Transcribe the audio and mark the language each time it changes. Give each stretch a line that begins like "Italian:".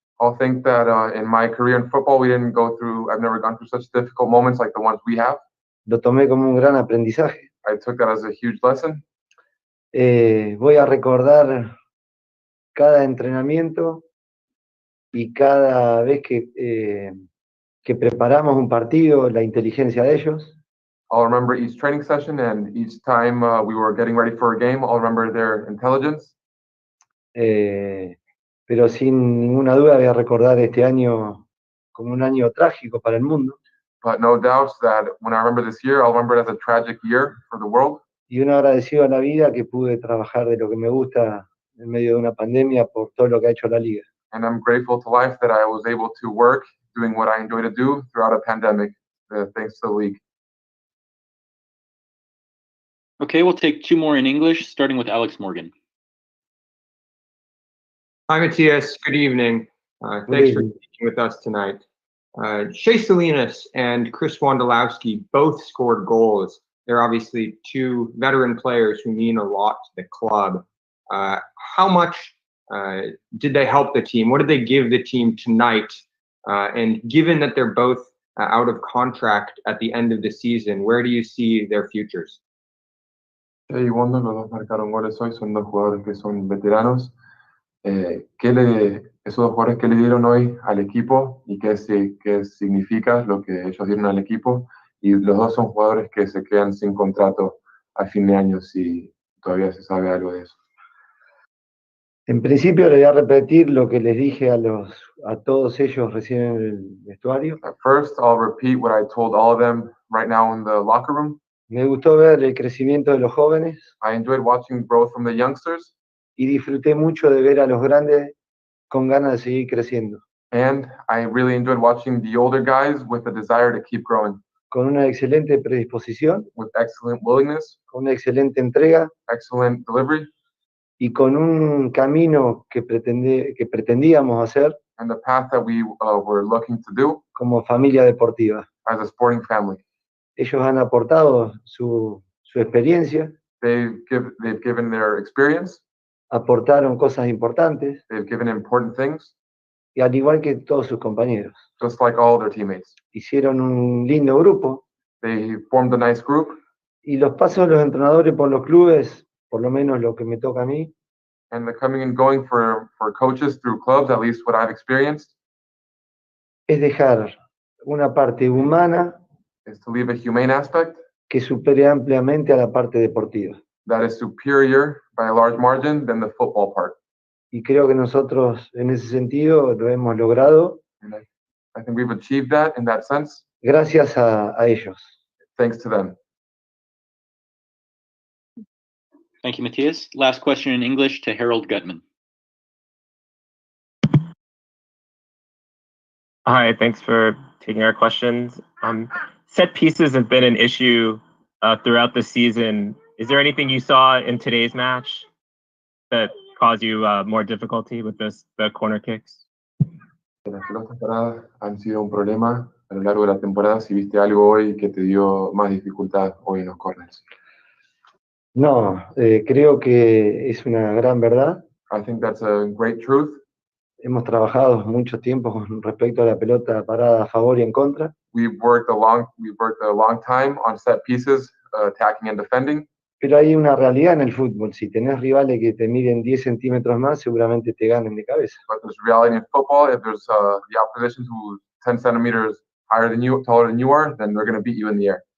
English: I'll think that in my career in football, I've never gone through such difficult moments like the ones we have.
Spanish: Lo tomé como un gran aprendizaje.
English: I took that as a huge lesson.
Spanish: Voy a recordar cada entrenamiento y cada vez que preparamos un partido, la inteligencia de ellos.
English: I'll remember each training session and each time we were getting ready for a game, I'll remember their intelligence.
Spanish: Pero sin ninguna duda voy a recordar este año como un año trágico para el mundo.
English: But no doubt that when I remember this year, I'll remember it as a tragic year for the world.
Spanish: Y un agradecido a la vida que pude trabajar de lo que me gusta en medio de una pandemia por todo lo que ha hecho la liga.
English: And I'm grateful to life that I was able to work doing what I enjoy to do throughout a pandemic, thanks to the league. Okay, we'll take two more in English, starting with Alex Morgan. Hi, Matías. Good evening. Thanks for speaking with us tonight. Shea Salinas and Chris Wondolowski both scored goals. They're obviously two veteran players who mean a lot to the club. How much did they help the team? What did they give the team tonight? And given that they're both out of contract at the end of the season, where do you see their futures?
Spanish: Shea y Wondo, los dos marcaron goles hoy, son dos jugadores que son veteranos. Esos dos jugadores que le dieron hoy al equipo y qué significa lo que ellos dieron al equipo, y los dos son jugadores que se quedan sin contrato a fin de año, si todavía se sabe algo de eso. En principio le voy a repetir lo que les dije a todos ellos recién en el vestuario.
English: At first, I'll repeat what I told all of them right now in the locker room.
Spanish: Me gustó ver el crecimiento de los jóvenes.
English: I enjoyed watching growth from the youngsters.
Spanish: Y disfruté mucho de ver a los grandes con ganas de seguir creciendo.
English: And I really enjoyed watching the older guys with a desire to keep growing.
Spanish: Con una excelente predisposición.
English: With excellent willingness.
Spanish: Con una excelente entrega.
English: Excellent delivery.
Spanish: Y con un camino que pretendíamos hacer.
English: And the path that we were looking to do.
Spanish: Como familia deportiva.
English: As a sporting family.
Spanish: Ellos han aportado su experiencia.
English: They've given their experience.
Spanish: Aportaron cosas importantes.
English: They've given important things.
Spanish: Y al igual que todos sus compañeros.
English: Just like all their teammates.
Spanish: Hicieron un lindo grupo.
English: They formed a nice group.
Spanish: Y los pasos de los entrenadores por los clubes, por lo menos lo que me toca a mí.
English: And the coming and going for coaches through clubs, at least what I've experienced.
Spanish: Es dejar una parte humana.
English: Is to leave a humane aspect.
Spanish: Que supere ampliamente a la parte deportiva.
English: That is superior by a large margin than the football part.
Spanish: Y creo que nosotros en ese sentido lo hemos logrado.
English: And I think we've achieved that in that sense.
Spanish: Gracias a ellos.
English: Thanks to them. Thank you, Matías. Last question in English to Harold Gutman. Hi, thanks for taking our questions. Set pieces have been an issue throughout the season. Is there anything you saw in today's match that caused you more difficulty with the corner kicks?
Spanish: Las pelotas paradas han sido un problema a lo largo de la temporada. Si viste algo hoy que te dio más dificultad hoy en los corners. No, creo que es una gran verdad.
English: I think that's a great truth.
Spanish: Hemos trabajado mucho tiempo con respecto a la pelota parada a favor y en contra.
English: We've worked a long time on set pieces, attacking and defending.
Spanish: Pero hay una realidad en el fútbol. Si tenés rivales que te miden 10 centímetros más, seguramente te ganen de cabeza.
English: But there's reality in football. If there's the opposition who's 10 centimeters higher than you, taller than you are, then they're going to beat you in the air.